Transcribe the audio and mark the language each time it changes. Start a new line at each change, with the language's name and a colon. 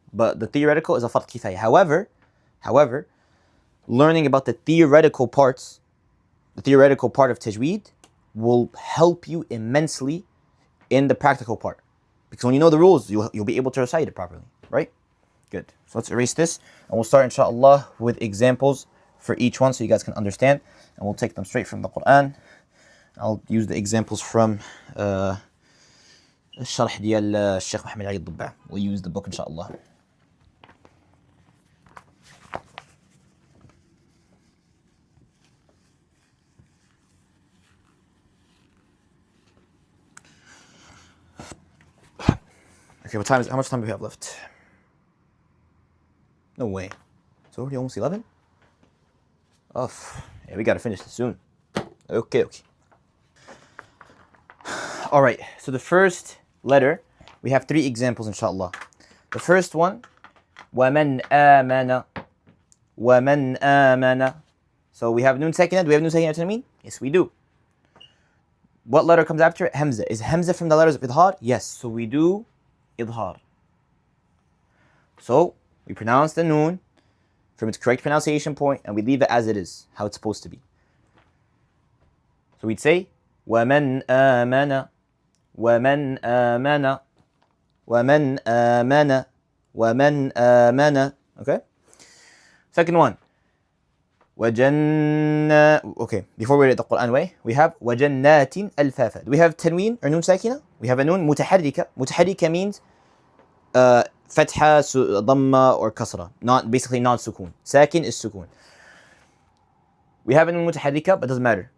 English: But the theoretical is a fard kifaya. However, learning about the theoretical part of Tajweed will help you immensely in the practical part. Because when you know the rules, you'll be able to recite it properly, right? Good. So let's erase this. And we'll start, inshallah, with examples for each one so you guys can understand. And we'll take them straight from the Quran. I'll use the examples from
Arabic: الشرح ديال الشيخ محمد علي الضبع.
English: We'll use the book, inshallah. Okay, how much time do we have left? No way. It's already almost 11? Oh, yeah, we gotta finish this soon. Okay. Alright, so the first letter, we have 3 examples, inshallah. The first one
Arabic: وَمَنْ آمَنَ وَمَنْ آمَنَ.
English: So we have Nun Sakina. Do we have Nun Sakina and Tanween? Yes, we do. What letter comes after it? Hamza. Is Hamza from the letters of Idhar? Yes. So we do Idhar. So we pronounce the Nun from its correct pronunciation point and we leave it as it is, how it's supposed to be. So we'd say
Arabic: وَمَنْ آمَنَ وَمَنْ آمَنَ
English: وَمَنْ آمَنَ وَمَنْ آمَنَ. Okay? Second one. Okay, before we read the Quran way, we have
Arabic: وَجَنَّاتٍ أَلْفَافًا.
English: Do we have Tanween or Nun Sakina? We have a Nun متحركة. متحركة means Fatha, Dhamma or Kasra. Not basically non-Sukun. Sakin is Sukun. We have a Nun mutaharrika, but doesn't matter.